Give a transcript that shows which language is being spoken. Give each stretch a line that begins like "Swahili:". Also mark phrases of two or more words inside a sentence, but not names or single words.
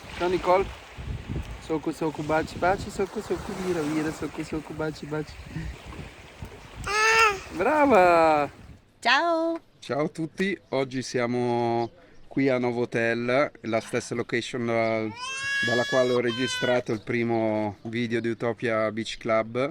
Italian: Nicole? Soku soku baci baci, soku soku vira vira, soku soku baci baci. Brava! Ciao! Ciao a tutti, oggi siamo qui a Novotel, la stessa location dalla quale ho registrato il primo video di Utopia Beach Club.